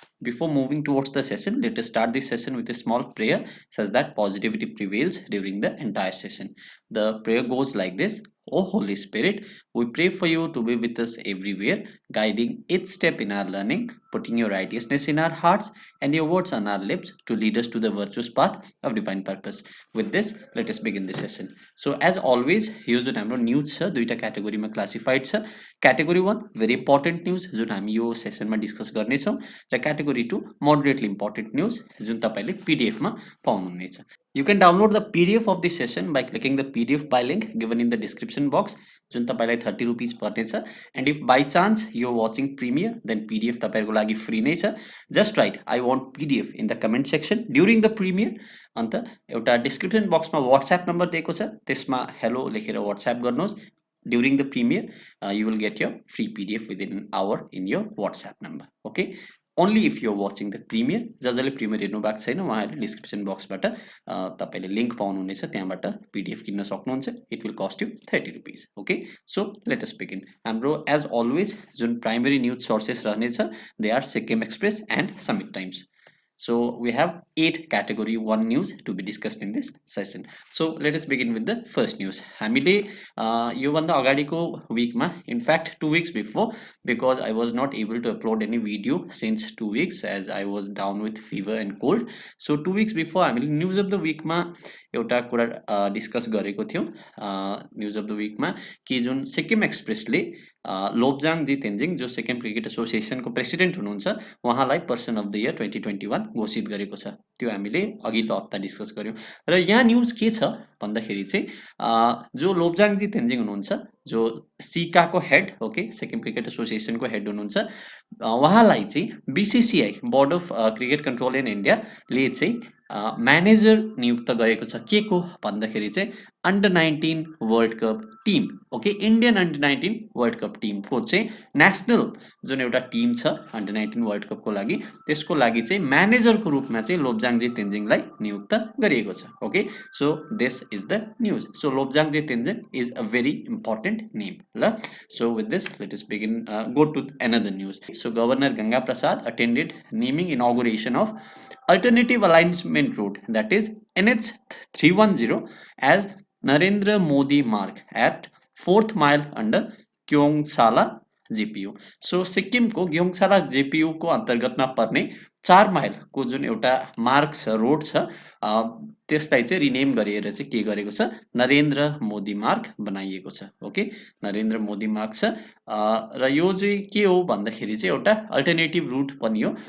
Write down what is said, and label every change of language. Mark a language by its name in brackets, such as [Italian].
[English] Before moving towards the session, let us start this session with a small prayer such that positivity prevails during the entire session. The prayer goes like this. O Holy Spirit, we pray for you to be with us everywhere, guiding each step in our learning, putting your righteousness in our hearts and your words on our lips to lead us to the virtuous path of divine purpose. With this, let us begin the session. So, as always, here's the [Nepali] हाम्रो news छ दुईटा क्याटेगोरीमा classified छ category 1 very important news जुन हामी यो सेसनमा discuss गर्नेछौँ र category 2 moderately important news जुन तपाईँले पीडीएफमा पाउनुहुनेछ. [English] You can download the PDF of this session by clicking the PDF by link given in the description box. [Nepali] जुन तपाईलाई 30 रुपीस पर्नेछ. [English] And if by chance you're watching Premiere, then PDF [Nepali] तपाईहरुको लागि free नै छ. [English] Just write I want PDF in the comment section during the Premiere. [Nepali] अन्त एउटा description box मा WhatsApp नम्बर दिएको छ. त्यसमा hello लेखेर WhatsApp गर्नुहोस्. [English] During the Premiere, you will get your free PDF within an hour in your WhatsApp number. Okay. Only if you're watching the premiere. [Nepali] जसले premier हेर्नु भएको छैन उहाँहरुले डिस्क्रिप्सन बक्सबाट तपाईले लिंक पाउनुहुनेछ त्यहाँबाट पीडीएफ किन्न सक्नुहुन्छ. [English] It will cost you 30 rupees. Okay, so let us begin. हाम्रो as always जुन primary news sources रहनेछ they are Sikkim Express and Summit Times. So we have 8 category 1 news to be discussed in this session. So let us begin with the first news. [Nepali] हामीले यो भन्दा अगाडिको वीकमा, [English] in fact 2 weeks before, because I was not able to upload any video since 2 weeks as I was down with fever and cold. So 2 weeks before हामीले news of the week मा [Nepali] एउटा कुरा discuss गरेको थियौं. News of the वीकमा कि जुन सिक्किम एक्सप्रेसले लोब्जाङ जी तेन्जिङ जो Sikkim cricket एसोसिएसनको president हुनुहुन्छ उहाँलाई पर्सन अफ द इयर 2021 घोषित गरेको छ. त्यो हामीले अघिल्लो हप्ता डिस्कस गर्यौं. र यहाँ न्यूज के छ भन्दाखेरि चाहिँ जो लोब्जाङ जी तेन्जिङ हुनुहुन्छ जो सिकाको head, okay, Sikkim cricket एसोसिएसनको head हुनुहुन्छ, उहाँलाई चाहिँ BCCI board of cricket control in India ले चाहिँ म्यानेजर नियुक्त गरेको छ. के को भन्दाखेरि चाहिँ under 19 world cup team, okay, Indian under 19 world cup team को चाहिँ नेशनल जुन एउटा टिम छ अन्डर 19 वर्ल्ड कप को लागि त्यसको लागि चाहिँ म्यानेजरको रूपमा चाहिँ लोब्जाङजी तेन्जिङलाई नियुक्त गरिएको छ. [English] Okay, so this is the news. So Lobzangji Tenzing is a very important name. ल, so with this let us begin go to another news. So Governor Ganga Prasad attended naming inauguration of alternative alignment route, that is NH 310, as Narendra Modi Marg at 4th mile under Kyongsala GPU. [Nepali] So सिक्किमको ग्योङसाला JPU को अन्तर्गतमा पर्ने 4 mile को जुन एउटा मार्ग छ, road छ, त्यसलाई चाहिँ रिनेम गरेर चाहिँ के गरेको छ, नरेन्द्र मोदी मार्ग बनाइएको छ. ओके, नरेन्द्र मोदी मार्ग छ र यो चाहिँ के हो भन्दाखेरि चाहिँ एउटा अल्टरनेटिभ रुट पनि हो.